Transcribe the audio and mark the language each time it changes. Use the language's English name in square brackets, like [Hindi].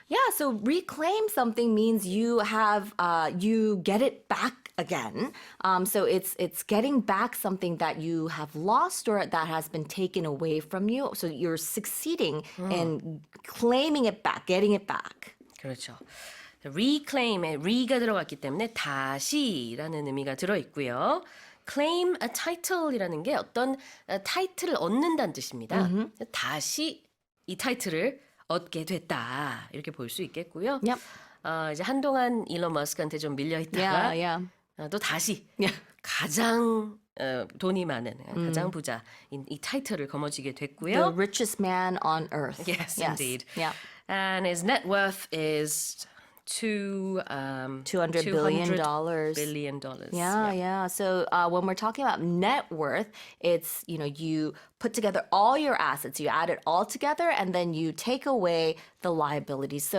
[English] Yeah, so reclaim something means you have you get it back again. So it's getting back something that you have lost or that has been taken away from you. So you're succeeding in claiming it back, getting it back. [Korean] 그렇죠. reclaim에 re가 들어갔기 때문에 다시라는 의미가 들어있고요. [English] claim a title [Korean] 이라는 게 어떤 타이틀을 얻는다는 뜻입니다. 다시 이 타이틀을 얻게 됐다. 이렇게 볼 수 있겠고요. [English] Yep. [Korean] 이제 한동안 일론 머스크한테 좀 밀려있다가 또 다시 가장 돈이 많은 가장 부자 이 타이틀을 거머쥐게 됐고요. [English] The richest man on earth. Yes, indeed. Yeah. And his net worth is $200 billion. billion. Yeah. So when we're talking about net worth, it's, you put together all your assets, you add it all together, and then you take away the liabilities.